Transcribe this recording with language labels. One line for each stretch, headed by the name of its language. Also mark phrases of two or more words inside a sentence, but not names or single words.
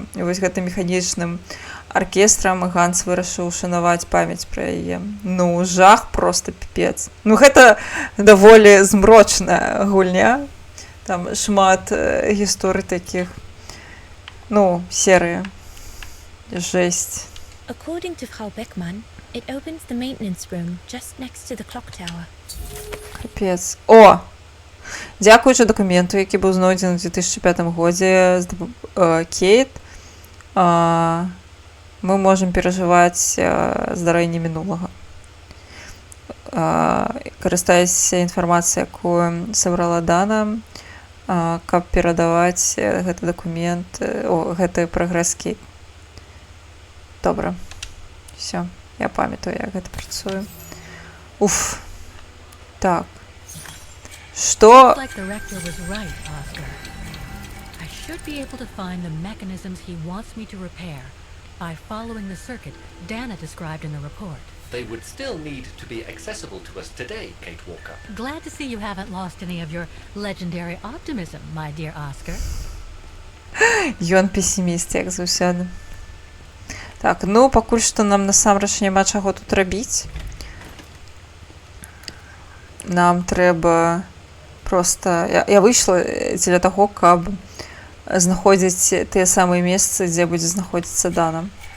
Belarusian: І вось гэтым механічным аркестрам Ганс вырашыў ушанаваць памяць пра яе. Жах проста піпец. Гэта даволі змрочная гульня. Там шмат гісторый такіх, серыя. Жэсць.
English: According to Frau Beckmann, it opens the maintenance room just next to the clock tower.
Belarusian: Капец. Дзякуючы дакументу, які быў знойдзены ў 2005 годзе з Кейт, мы можам перажываць здарэнне мінулага. Карыстаюся інфармацыяй, якую сабрала Дана, каб перадаваць гэты дакумент, гэты прагрэс-кейт. Добра. Все, я памятаю, як гэта працуе. Уф. Так. Што?
English: Looks like the rector was right, Oscar. I should be able to find the mechanisms he wants me to repair by following the circuit Dana described in the report. They would still need to be accessible to us today, Kate Walker. Glad to see you haven't lost any of your legendary optimism, my dear Oscar.
Belarusian: Ён песіміст, як заўсёды. Так, ну, пакуль што нам насамрэч няма чаго тут рабіць. Нам трэба проста... Я выйшла дзеля таго, каб знаходзіць тыя самыя месцы, дзе будзе знаходзіцца Дана.